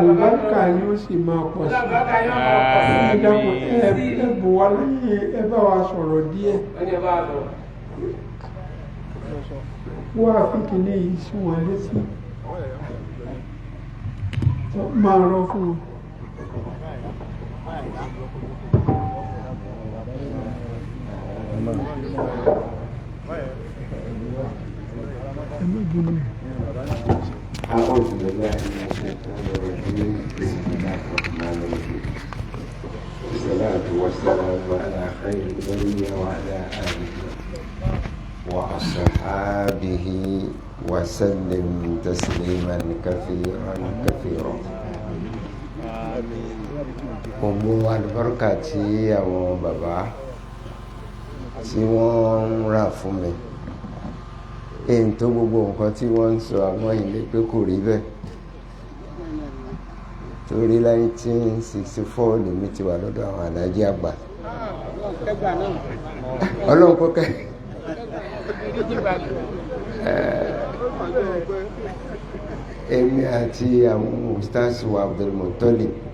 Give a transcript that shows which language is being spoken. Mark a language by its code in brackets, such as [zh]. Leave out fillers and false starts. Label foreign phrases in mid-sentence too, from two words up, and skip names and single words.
[yo] àlùbáríkà yóò sì máa pọ̀ sí. ẹ dákun ẹ bù wá lẹ́yìn ẹ bá wa sọ̀rọ̀ díẹ̀. wọ́n á fi kìíní yìí sí wọn létí. máa rọ fún un. [ar] أعوذ بالله من الشيطان الرجيم بسم الله الرحمن الرحيم والصلاة والسلام على خير البرية وعلى آله وأصحابه وسلم تسليما كثيرا كثيرا. [yo] gbogbo àlùbáríkà tí àwọn bàbá tí wọ́n ń rà fún mi èyí tó gbogbo nǹkan tí wọ́n ń sọ àwọn ilé pé kò rí bẹ́ẹ̀ torí 1964 lèmi ti wà lọ́dọ̀ àwọn alájí àgbà ọlọ́run kọ́kẹ́ èmi àti àwọn ustaz wa Abdulmuttalib